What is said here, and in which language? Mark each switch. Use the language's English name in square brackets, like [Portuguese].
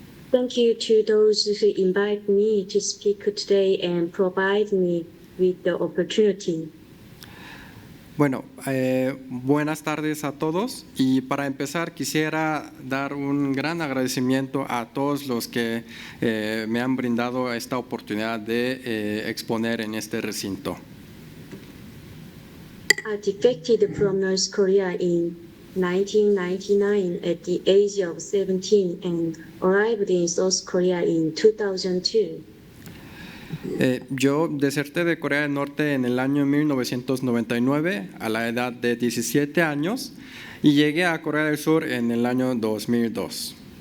[English] Thank you to those who invite me to speak today and provide me with the opportunity. [Spanish] Bueno, buenas tardes a todos y para empezar quisiera dar un gran agradecimiento a todos los que me han brindado esta oportunidad de exponer en este recinto. [English] I defected from North Korea in 1999 at the age of 17 and arrived in South Korea in 2002. [Spanish] Yo deserté de Corea del Norte en el año 1999 a la edad de 17 años y llegué a Corea del Sur en el año 2002.